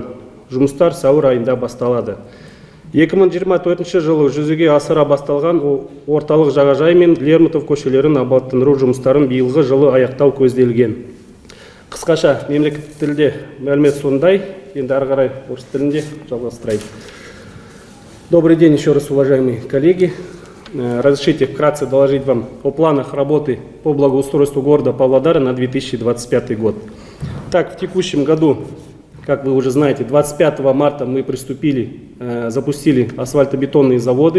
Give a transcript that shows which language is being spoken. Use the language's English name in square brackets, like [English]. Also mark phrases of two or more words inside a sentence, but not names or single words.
[Kazakh] Жұмыстар сәуір айында басталады. 2024 жылы жүзеге асыра басталған орталық жағажай мен Лермонтов көшелерін абаттандыру жұмыстарын биылғы жылы аяқтау көзделген. Қысқаша мемлекеттік тілде мәлімет сондай, енді ары қарай орыс тілінде жалғастырайын. [Russian] Добрый день еще раз, уважаемые коллеги. Разрешите вкратце доложить вам о планах работы по благоустройству города Павлодара на 2025 год. Так, в текущем году, как вы уже знаете, 25 марта мы запустили асфальтобетонные заводы.